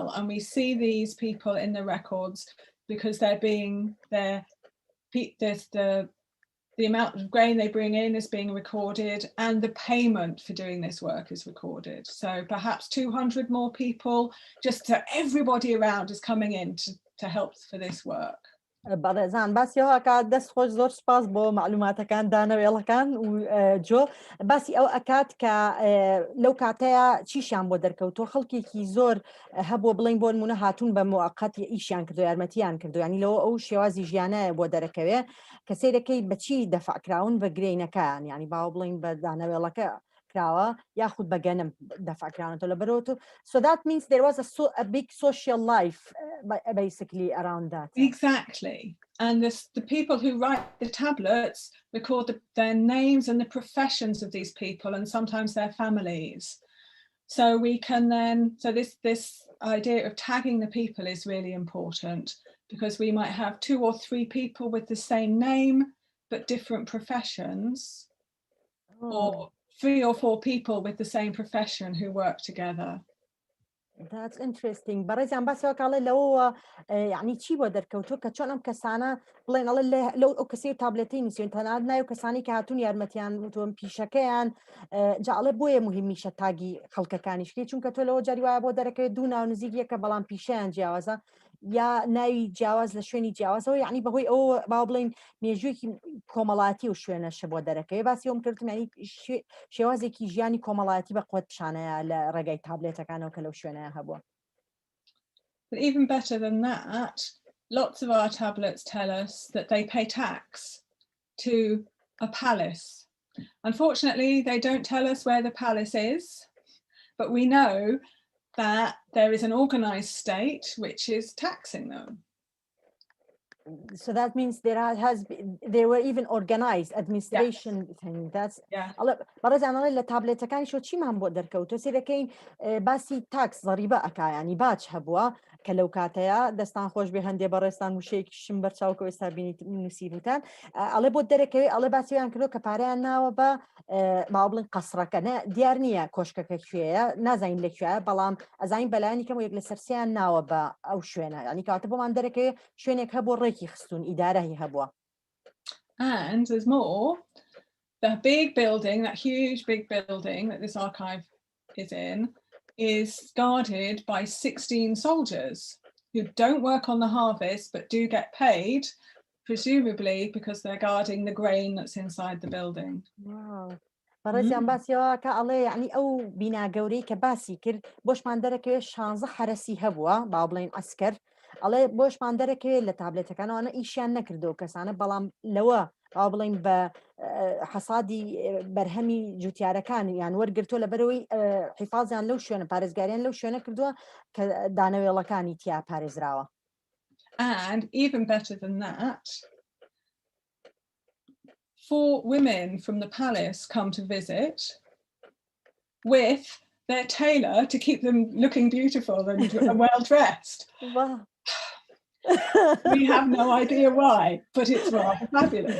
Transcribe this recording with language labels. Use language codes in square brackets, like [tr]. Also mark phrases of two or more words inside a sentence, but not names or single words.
[en] And we see these people in the records because the amount of grain they bring in is being recorded and the payment for doing this work is recorded. So perhaps 200 more people, just so everybody around is coming in to help for this work. [ckb] بەڕێزان باسیەوەکە دەست خۆش زۆر سپاس بۆ معلوماتەکان دانەوێڵەکان و جۆ باسی ئەو ئەکات کە لەو کاتەیە چیشیان بۆ دەرکەوتۆ خەڵکێکی زۆر هەبوو بڵین بۆ نمونە هاتوون بە موقەت ئیشیان کردو یارمەتیان کردو ینی لەوە ئەو شێوازی ژیانایە بۆ دەرەکەوێ کە سەیرەکەی بەچی دەفعکراون بە گرینەکان ینی باو بڵین بە دانەوێڵەکە کراوە یاخود بەگەنم دەفعکراونەوە لەبەرەوە. [en] So that means there was a big social life basically around that. Exactly. And the people who write the tablets record their names and the professions of these people and sometimes their families. So we can then, so this idea of tagging the people is really important because we might have 2 or 3 people with the same name but different professions, or 3 or 4 people with the same profession who work together. That's interesting. [ckb] بەڕێزیان باسیەوەکڵێ لەوە یعنی چی بۆ دەرکەوتۆ کە چۆن ئەم کەسانە بڵێنەڵێ لەو ئەو کەسی و تابلێتی نووسین تەنانەت ناو کەسانی کە هاتوون یارمەتیان وتۆن پیشەکەیان جاڵێ بۆیە مهمیشە تاگی خەڵکەکانیشکی چونکە تۆ لەوە جاری وایە بۆ دەرەکەوێت دوو ناو نزیکیەکە بەڵام پیشەیان جیاوازە یا ناوی جیاواز لە شوێنی جیاوازەوە یعنی بەهۆی ئەوە با بڵین مێژوویەکی کۆمەڵاتی و شوێنەشە بۆ دەرەکەوێت باسی ئەوم کردم ینی شێوازێکی ژیانی کۆمەڵاتی بە قوت پیشانەیە لە ڕێگای تابلێتەکانەوە کە لەو شوێنەیە هەبووە. [en] But even better than that, lots of our tablets tell us that they pay tax to a palace. Unfortunately, they don't tell us where the palace is, but we know that there is an organized state which is taxing them. So that means there were even organized administration thing. [ckb] That's بەڕێزانەڵێ لە تابلێتەکانی شۆ چیمان بۆ دەرکەوت تۆ سێرەکەین باسی تاکس ضریبە ئەکا ینی باج هەبووە کە لەو کاتەیە دەستان خۆش بێ هەندێ بەڕێستان وشەیەکیشم بەرچاوکە ئێستا بینیت نووسیبووتان ئەڵێ بۆ دەرەکەوێ ئەڵێ باسییان کردو کە پارەیان ناوە بە باو بڵین قەسڕەکە دیار نییە کۆشکەکە کوێیە نازانین لەکوێیە بەڵام ئەزانین بەلایانی کەم یەک لە سەرسیان ناوە بە ئەو شوێنە ینی کاتە بۆمان دەرەکەوێ شوێنێک هەبوو ڕێکی خستون ئیدارەهی هەبووە. [en] And there's more. The big building, that huge big building that this archive is in, is guarded by 16 soldiers who don't work on the harvest but do get paid, presumably because they're guarding the grain that's inside the building. Wow. [ckb] بەڕێزیان باسیەوە کە ئەڵێ یعنی ئەو بینا گەورەی کە باسی کرد بۆشمان دەرەکەوێت 16 حرەسی هەبووە با بڵێن ئەسکەر ئەڵێ بۆشمان دەرەکەوێت لە تابلێتەکانەوەە ئیشیان نەکردەوە کەسانە بەڵام لەوە با بڵین بە حەسادی بەرهەمی جوتیارەکان یان وەرگرتووە لە بەرەوەی حیفاظیان لەو شوێنە پارێزگاریان لەو شوێنە کردووە کە دانەوێڵەکانی تیا پارێزراوە. [en] And even better than that, 4 women from the palace come to visit with their tailor to keep them looking beautiful and well dressed. Wow. We have no idea why, but it's rather fabulous.